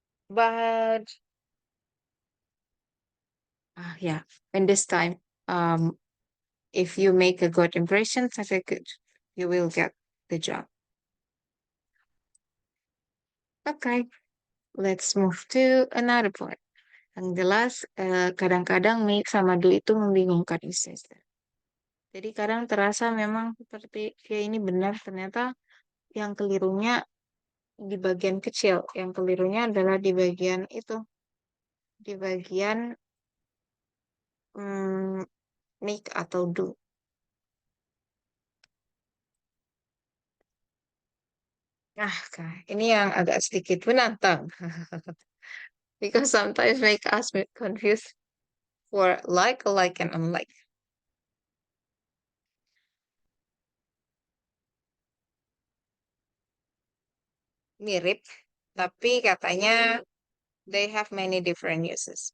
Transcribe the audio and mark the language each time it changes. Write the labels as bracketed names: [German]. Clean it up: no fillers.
[English] But yeah, and this time, if you make a good impression, very good, you will get the job. Okay, let's move to another part. [Indonesian] Yang jelas, kadang-kadang make sama do itu membingungkan sister. Jadi kadang terasa memang seperti ya ini benar, ternyata yang kelirunya di bagian kecil. Yang kelirunya adalah di bagian itu, di bagian make atau do. Ini yang agak sedikit menantang. [English] Because sometimes make us confused for like, alike, and unlike. [Indonesian] Mirip, tapi katanya [English] they have many different uses.